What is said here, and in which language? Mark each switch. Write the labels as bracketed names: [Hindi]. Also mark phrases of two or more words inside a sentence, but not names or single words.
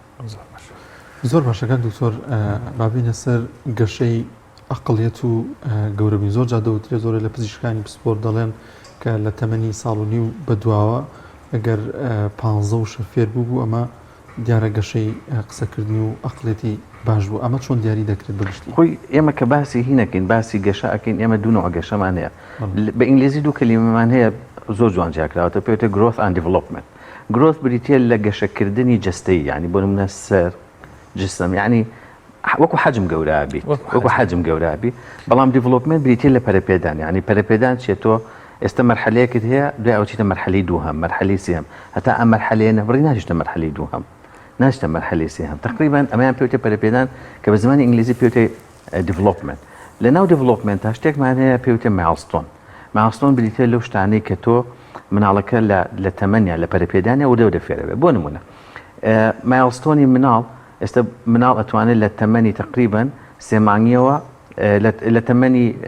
[Central Kurdish] زۆر باشەکان دکتۆر بابینە سەر گەشەی ئەقڵیەت و گەورەبی زۆر جادەوترێ زۆرە لە پزیشکانی پسپۆر دەڵێن کە لە تەمەنی ساڵ و نیو بەدواوە ئەگەر 15 و شەفێر بوو ئەمە دیارە گەشەی قسەکردنی و ئەقڵێتی باش بوو ئەمە چۆن دیاری دەکرێت بەگشتی خۆی ئێمە کە باسی هینەکەین باسی گەشە ئەەکەین ئێمە دوونەوە گەشەمان هەیە بە ئینگلیزی دوو کەلیمەمان هەیە زۆر جوان جیاکراوەتە پێوتە [English] growth and development [Central Kurdish] growth بریتە لە گەشەکردنی جستەی ینی بۆ نمونە سەر جسم یعنی وەکو حەجم گەورابی وەکو حەجم گەورابی بەڵام دیڤلۆپمنت بریتە لە پەرەپێدان ینی پەرەپێدان چێتۆ ئێستا مەرحەلەیەکت هەیە دوای ئەوچیتە مەرحەلەی دووهەم مەرحەلەی سێهەم هەتا ئەم مەرحەلەیە نەبڕی ناچیتە مەرحەلەی دووهەم ناچیتە مەرحەلەی سێهەم تقریبا ئەمەیان پێوتە پەرەپێدان کە بە زمانی ئینگلیزی پێوتە دیڤلۆپمنت لە ناو دیڤلۆپمنتە شتێکمان هەیە پێوتە مایلستۆن بریتە لەو شتانەی کە تۆ مناڵەکە لە تەمەنیا لە پەرەپێدانیا و دەفێرەبێ بۆ نمونە مایلستۆنی مناڵ ئێستا مناڵ ئەتوانێت لە تەمەنی تقریبا 3 مانگیەوە لە تەمەنی